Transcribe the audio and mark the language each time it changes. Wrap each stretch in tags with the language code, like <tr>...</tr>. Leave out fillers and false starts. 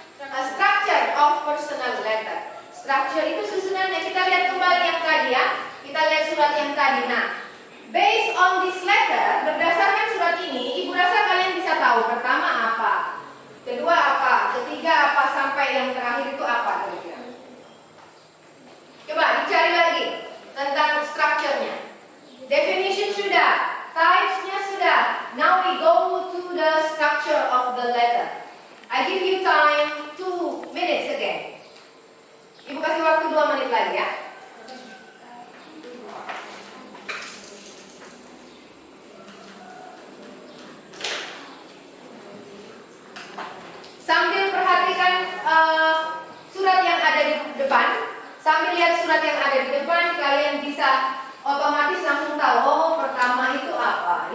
<en>Structure of personal letter.</en> <id>Structure itu susunannya. Kita lihat kembali yang tadi ya. Kita lihat surat yang tadi. Nah,</id> <en>based on this letter,</en> <id>berdasarkan surat ini, Ibu rasa kalian bisa tahu pertama apa, kedua apa, ketiga apa, sampai yang terakhir itu apa kira-kira. Coba dicari lagi tentang structure-nya. Definition sudah, types-nya sudah.</id> <en>Now we go to the structure of the letter. I give you time 2 minutes again.</en> <id>Ibu kasih waktu 2 menit lagi ya. Sambil perhatikan surat yang ada di depan, sambil lihat surat yang ada di depan, kalian bisa otomatis langsung tahu, oh pertama itu apa.</id>